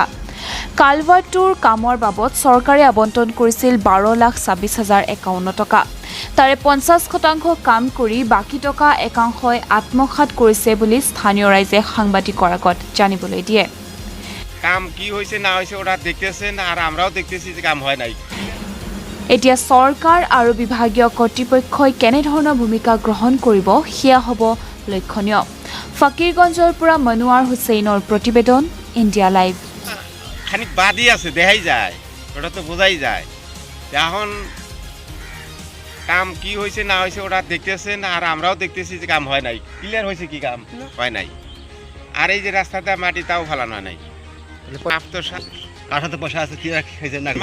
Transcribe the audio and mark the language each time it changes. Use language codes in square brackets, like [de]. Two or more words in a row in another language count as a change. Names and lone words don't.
[as] কালভাৰ্টটোৰ কামৰ বাবদ চৰকাৰে আবণ্টন কৰিছিল 12,26,051 টকা। তাৰে 50% কাম কৰি বাকী টকা একাংশই আত্মসাৎ কৰিছে বুলি স্থানীয় ৰাইজে সাংবাদিকৰ আগত জানিবলৈ দিয়ে। [bn] কাম কি হৈছে না হৈছে ওরা দেখতেছেন আর আমরাও দেখতেছি যে কাম হয় নাই। [as] এতিয়া চৰকাৰ আৰু বিভাগীয় কৰ্তৃপক্ষই কেনেধৰণৰ ভূমিকা গ্ৰহণ কৰিব সেয়া হ'ব লক্ষণীয়। ফকীৰগঞ্জৰ পৰা মনোৱাৰ হুছেইনৰ প্ৰতিবেদন, ইণ্ডিয়া লাইভ। [bn] খানিক বাদই আছে, দেখাই যায়, ওটা তো বোঝাই যায়। এখন কাম কি হয়েছে না হয়েছে ওরা দেখতেছেন আর আমরাও দেখতেছি যে কাম হয় নাই। ক্লিয়ার হয়েছে কি কাম হয় নাই। আর এই যে রাস্তাটা মাটি তাও ফেলানো হয় নাই। কার সাথে পয়সা আছে কি খাইছেন না?